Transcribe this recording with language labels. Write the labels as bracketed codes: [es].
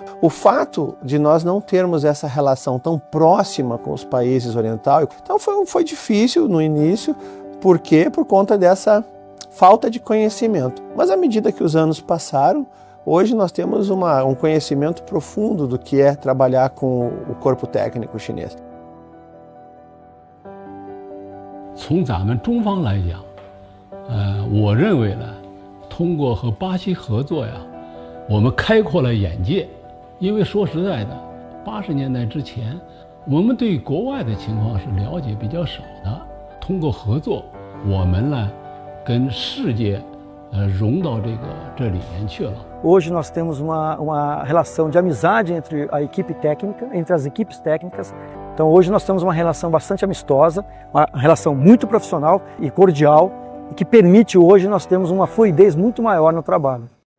[pt] O fato de nós não termos essa relação tão próxima com os países orientais, então foi difícil no início, por quê? Por conta dessa falta de conhecimento. Mas à medida que os anos passaram, hoje nós temos um conhecimento profundo do que é trabalhar com o corpo técnico chinês. [zh] 从咱们中方来讲，我认为呢，通过和巴西合作呀，我们开阔了眼界。因为说实在的，80年代之前，我们对国外的情况是了解比较少的。通过合作，我们呢，跟世界融到这里面去了。 [pt] Hoje nós temos uma relação de amizade entre a equipe técnica, entre as equipes técnicas. Então hoje nós temos uma relação bastante amistosa, uma relação muito profissional e cordial, e que permite hoje nós termos uma fluidez muito maior no trabalho.